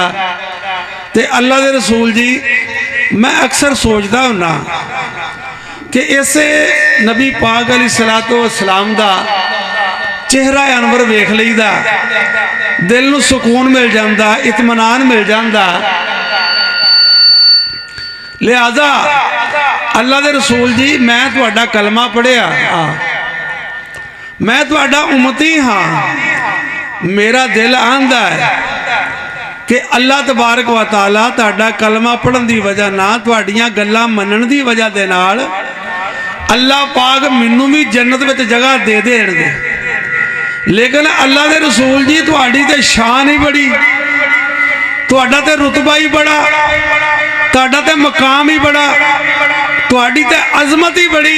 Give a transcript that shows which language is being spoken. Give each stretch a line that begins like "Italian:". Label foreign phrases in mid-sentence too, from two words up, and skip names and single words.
Punjabi: تے اللہ دے رسول جی میں اکثر سوچتا ہنا کہ ایسے نبی پاک
Arabic: عليه الصلاة والسلام
Punjabi: دا چہرہ انور ویکھ لئیدا، دل نوں سکون مل جاتا، اطمینان مل جاتا. لہٰذا اللہ دے رسول جی میں تہاڈا کلمہ پڑھیا، میں تہاڈا امتی ہاں. میرا دل آندا ہے کہ
Arabic: الله تبارك وتعالى
Punjabi: تہاڈا کلمہ پڑھن کی وجہ نا تہاڈیاں گلاں منن کی وجہ دے نال اللہ پاک مینوں بھی جنت میں جگہ دے دینگے. لیکن اللہ دے رسول جی تہاڈی تے شان ہی بڑی، تہاڈا تے رتبہ ہی بڑا، تہاڈا تے مقام ہی بڑا، تہاڈی تے عظمت ہی بڑی.